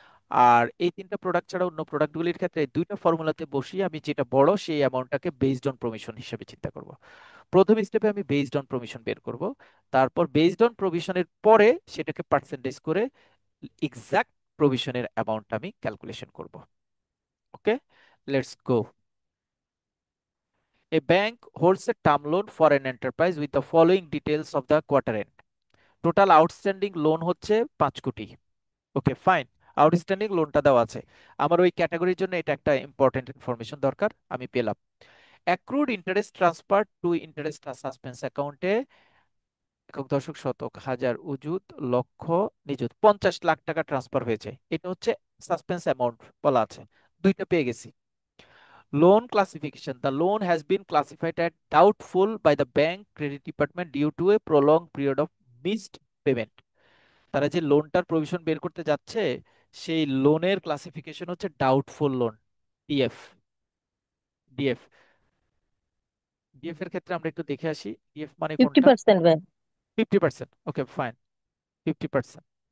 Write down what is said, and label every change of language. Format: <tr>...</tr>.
<bn>আর এই 3টা প্রোডাক্ট ছাড়া অন্য প্রোডাক্টগুলির ক্ষেত্রে এই 2টা ফর্মুলাতে বসিয়ে আমি যেটা বড় সেই অ্যামাউন্টটাকে বেসড অন প্রভিশন হিসেবে চিন্তা করব। প্রথম স্টেপে আমি বেসড অন প্রভিশন বের করব, তারপর বেসড অন প্রভিশনের পরে সেটাকে পার্সেন্টেজ করে এক্সাক্ট প্রভিশনের অ্যামাউন্ট আমি ক্যালকুলেশন করব।</bn> <en>Okay, let's go. A bank holds a term loan for an enterprise with the following details of the quarter end.</en> <bn>Total outstanding loan হচ্ছে 5 কোটি। ওকে ফাইন, আউটস্ট্যান্ডিং লোনটা দেওয়া আছে। আমার ওই ক্যাটাগরির জন্য এটা একটা ইম্পর্টেন্ট ইনফরমেশন দরকার, আমি পেলাম।</bn> <en>accrued interest transfer to interest suspense অ্যাকাউন্টে</en> <bn>একক দশক শতক হাজার উজুত লক্ষ নিযুত 50 লাখ টাকা ট্রান্সফার হয়েছে, এটা হচ্ছে সাসপেন্স অ্যামাউন্ট বলা আছে। দুইটা পেয়ে গেছি। Loan classification.</bn> <en>The loan has been classified as doubtful by the bank credit department due to a prolonged period of missed payment.</en> <bn>তারা যে লোনটার প্রভিশন বের করতে যাচ্ছে সেই লোনের ক্লাসিফিকেশন হচ্ছে doubtful loan, DF. DF, DF এর ক্ষেত্রে আমরা একটু দেখে আসি ডিএফ মানে</bn> <en>fifty</en> <bn>কোনটা।</bn> <en>percent bank</en> <bn>50%, okay fine, 50%।</bn>